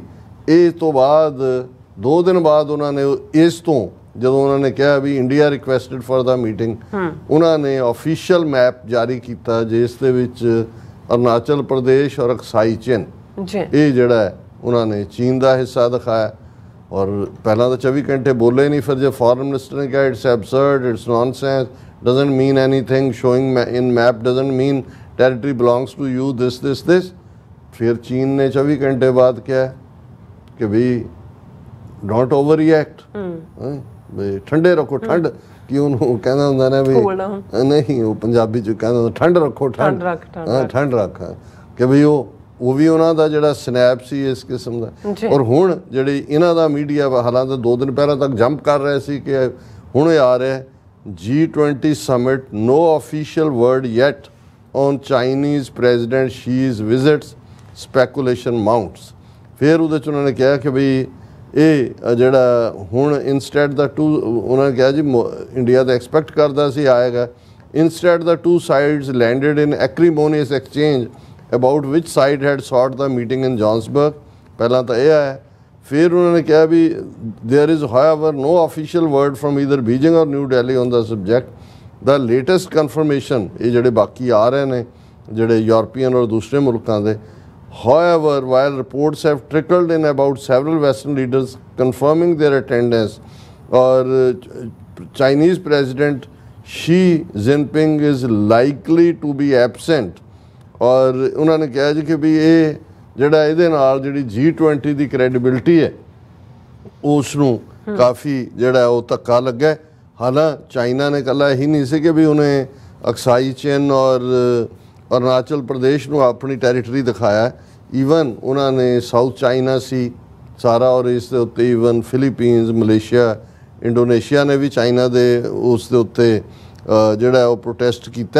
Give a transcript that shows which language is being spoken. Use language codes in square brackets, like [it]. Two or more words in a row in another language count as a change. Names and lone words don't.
[pa] ਇਸ ਤੋਂ ਬਾਅਦ 2 ਦਿਨ ਬਾਅਦ ਉਹਨਾਂ ਨੇ ਇਸ ਤੋਂ ਜਦੋਂ ਉਹਨਾਂ ਨੇ ਕਿਹਾ ਵੀ [en] India requested for the meeting, [pa] ਉਹਨਾਂ ਨੇ [en] official map [pa] ਜਾਰੀ ਕੀਤਾ ਜਿਸ ਦੇ ਵਿੱਚ ਅਰੁਣਾਚਲ ਪ੍ਰਦੇਸ਼ ਔਰ ਅਕਸਾਈ ਚਿਨ ਇਹ ਜਿਹੜਾ ਹੈ ਉਹਨਾਂ ਨੇ ਚੀਨ ਦਾ ਹਿੱਸਾ ਦਿਖਾਇਆ। ਔਰ ਪਹਿਲਾਂ ਤਾਂ 24 ਘੰਟੇ ਬੋਲੇ ਨਹੀਂ। ਫਿਰ ਜੇ [en] foreign minister [pa] ਨੇ ਕਿਹਾ [en] it's absurd, it's nonsense, doesn't mean anything, showing in map doesn't mean territory belongs to you, this। [hi] फिर चीन ने 24 घंटे बाद किया कि भाई [en] don't overreact, [hi] ठंडे रखो ठंड कि [pa] ਉਹਨੂੰ ਕਹਿੰਦਾ ਹੁੰਦਾ ਨਾ ਵੀ ਨਹੀਂ, ਉਹ ਪੰਜਾਬੀ ਚ ਕਹਿੰਦਾ ਠੰਡ ਰੱਖੋ, ਠੰਡ ਰੱਖ ਕਿ ਵੀ ਉਹ ਵੀ ਉਹਨਾਂ ਦਾ ਜਿਹੜਾ ਸਨੈਪ ਸੀ ਇਸ ਕਿਸਮ ਦਾ। ਔਰ ਹੁਣ ਜਿਹੜੀ ਇਹਨਾਂ ਦਾ ਮੀਡੀਆ ਹਾਲਾਂਕਿ 2 ਦਿਨ ਪਹਿਲਾਂ ਤੱਕ ਜੰਪ ਕਰ ਰਹੇ ਸੀ ਕਿ ਹੁਣ ਇਹ ਆ ਰਿਹਾ [en] G20 summit, no official word yet on Chinese President Xi's visits, speculation mounts। [pa] ਫਿਰ ਉਹਦੇ 'ਚ ਉਹਨਾਂ ਨੇ ਕਿਹਾ ਕਿ ਵੀ ਇਹ ਜਿਹੜਾ ਹੁਣ ਇੰਸਟੈਡ ਦਾ ਉਹਨਾਂ ਨੇ ਕਿਹਾ ਜੀ ਇੰਡੀਆ ਤਾਂ ਐਕਸਪੈਕਟ ਕਰਦਾ ਸੀ ਆਏਗਾ। [en] instead of 2 sides landed in acrimonious exchange about which side had sought the meeting in Johannesburg। [pa] ਪਹਿਲਾਂ ਤਾਂ ਇਹ ਆਇਆ। ਫਿਰ ਉਹਨਾਂ ਨੇ ਕਿਹਾ ਵੀ [en] there is however no official word from either Beijing or New Delhi on the subject। the latest confirmation [pa] ਇਹ ਜਿਹੜੇ ਬਾਕੀ ਆ ਰਹੇ ਨੇ ਜਿਹੜੇ ਯੂਰਪੀਅਨ ਔਰ ਦੂਸਰੇ ਮੁਲਕਾਂ ਦੇ, [en] however while reports have trickled in about several western leaders confirming their attendance, or Chinese President Xi Jinping is likely to be absent। [pa] ਔਰ ਉਹਨਾਂ ਨੇ ਕਿਹਾ ਜੀ ਕਿ ਵੀ ਇਹ ਜਿਹੜਾ ਇਹਦੇ ਨਾਲ ਜਿਹੜੀ G20 ਦੀ ਕ੍ਰੈਡੀਬਿਲਿਟੀ ਹੈ ਉਸ ਨੂੰ ਕਾਫੀ ਜਿਹੜਾ ਉਹ ਧੱਕਾ ਲੱਗਾ। ਹਾਲਾਂਕਿ ਚਾਈਨਾ ਨੇ ਇਕੱਲਾ ਇਹੀ ਨਹੀਂ ਸੀ ਕਿ ਵੀ ਉਹਨੇ ਅਕਸਾਈ ਚਿਨ ਔਰ ਅਰੁਣਾਚਲ ਪ੍ਰਦੇਸ਼ ਨੂੰ ਆਪਣੀ ਟੈਰੀਟਰੀ ਦਿਖਾਇਆ, ਈਵਨ ਉਹਨਾਂ ਨੇ ਸਾਊਥ ਚਾਈਨਾ ਸੀ ਸਾਰਾ, ਔਰ ਇਸ ਦੇ ਉੱਤੇ ਈਵਨ ਫਿਲੀਪੀਨਸ, ਮਲੇਸ਼ੀਆ, ਇੰਡੋਨੇਸ਼ੀਆ ਨੇ ਵੀ ਚਾਈਨਾ ਦੇ ਉਸ ਦੇ ਉੱਤੇ ਜਿਹੜਾ ਉਹ ਪ੍ਰੋਟੈਸਟ ਕੀਤਾ।